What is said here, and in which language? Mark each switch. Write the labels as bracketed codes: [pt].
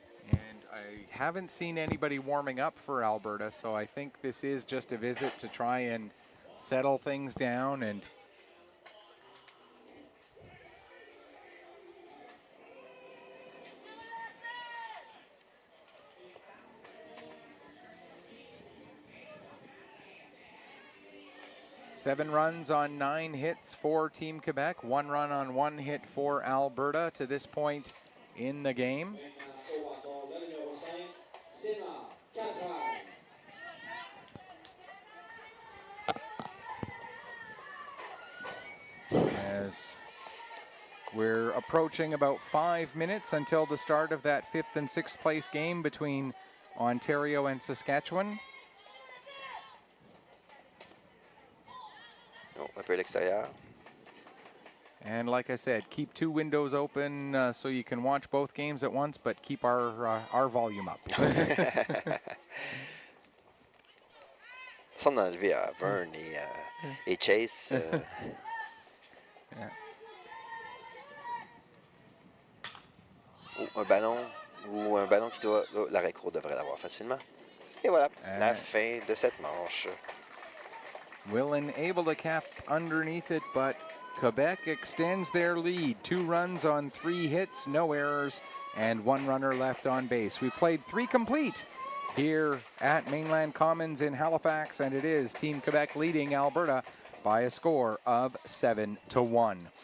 [en] And I haven't seen anybody warming up for Alberta, so I think this is just a visit to try and settle things down and Seven runs on 9 hits for Team Quebec, 1 run on 1 hit for Alberta to this point in the game. [fr] Maintenant, au bâton, le numéro 5, Sénat, 4 heures. [en] As we're approaching about 5 minutes until the start of that 5th and 6th place game between Ontario and Saskatchewan. [fr] Oh, un peu à l'extérieur. [en] And like I said, keep 2 windows open so you can watch both games at once, but keep our volume up. [fr] Sans enlever à Vern et Chase. [en] Yeah. [fr] Ou un ballon qui doit... Oh, l'arrêt court devrait l'avoir facilement. Et voilà, la fin de cette manche. [en] Willen able to cap underneath it, but Quebec extends their lead. 2 runs on 3 hits, no errors, and 1 runner left on base. We played 3 complete here at Mainland Commons in Halifax, and it is Team Quebec leading Alberta by a score of 7-1.